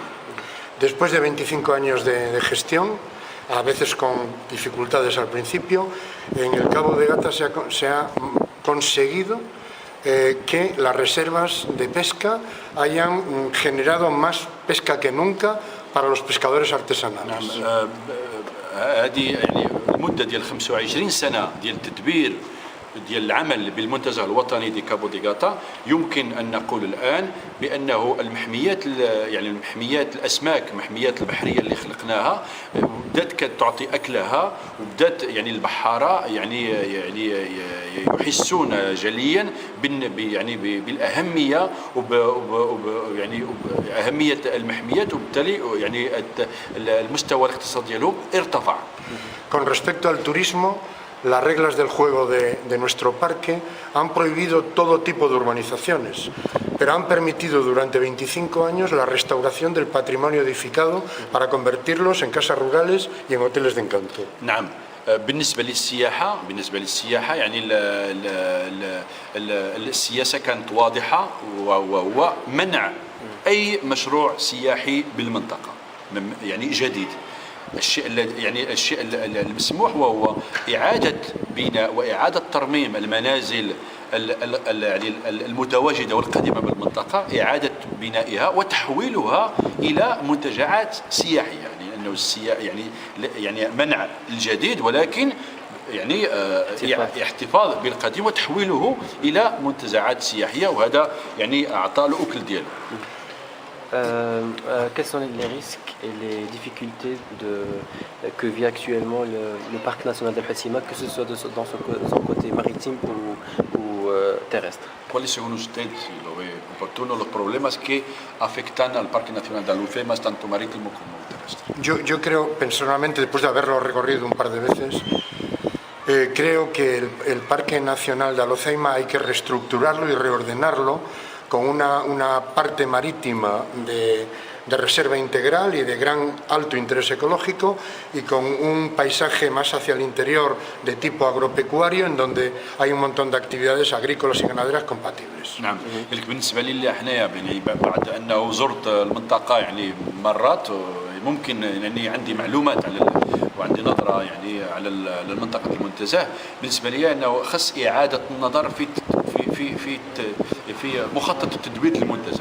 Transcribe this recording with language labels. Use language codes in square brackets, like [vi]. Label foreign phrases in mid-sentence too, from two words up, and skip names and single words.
[es] Después de 25 años de gestión, a veces con dificultades al principio, en el Cabo de Gata se ha conseguido que las reservas de pesca hayan generado más pesca que nunca para los pescadores artesanales. [ar] هذه يعني المدة ديال 25 سنة ديال التدبير ديال العمل بالمنتزه الوطني دي كابو دي غاتا، يمكن أن نقول الآن بأنه المحميات الأسماك، محميات البحرية اللي خلقناها بدأت تعطي أكلها، وبدأت يعني البحارة يعني يحسون جليا يعني بالأهمية يعني أهمية المحميات، وبالتالي يعني المستوى الاقتصادي ديالهم ارتفع. [es] Con respecto al turismo, las reglas del juego de nuestro parque han prohibido todo tipo de urbanizaciones, pero han permitido durante 25 años la restauración del patrimonio edificado para convertirlos en casas rurales y en hoteles de encanto. [ar] نعم، بالنسبة للسياحة يعني السياسة كانت واضحة، وهو منع أي مشروع سياحي بالمنطقة يعني جديد. الشيء المسموح وهو إعادة بناء وإعادة ترميم المنازل المتواجدة والقديمة بالمنطقة، إعادة بنائها وتحويلها إلى منتجعات سياحية، يعني أنه يعني منع الجديد ولكن يعني احتفاظ بالقديم وتحويله إلى منتجعات سياحية، وهذا يعني أعطى له أكل ديالو. [fr] Quels sont les risques et les difficultés que vit actuellement le parc national del Huaysima, que ce soit dans son côté maritime ou terrestre? [es] ¿Cuáles son ustedes los problemas que afectan al Parque Nacional de Aloceima, tanto marítimo como terrestre? Yo creo personalmente, después de haberlo recorrido un par de veces, creo que el Parque Nacional de Aloceima hay que reestructurarlo y reordenarlo con una parte marítima de reserva integral y de gran alto interés ecológico, y con un paisaje más hacia el interior de tipo agropecuario, en donde hay un montón de actividades agrícolas y ganaderas compatibles. [ar] نعم، بالنسبة لي حنايا يعني بعد أنه زرت المنطقة يعني مرات، ممكن يعني عندي معلومات على وعندي نظرة يعني على المنطقة المنتزه. بالنسبة لي أنه خص إعادة النظر في مخطط التدوير للمنتزه.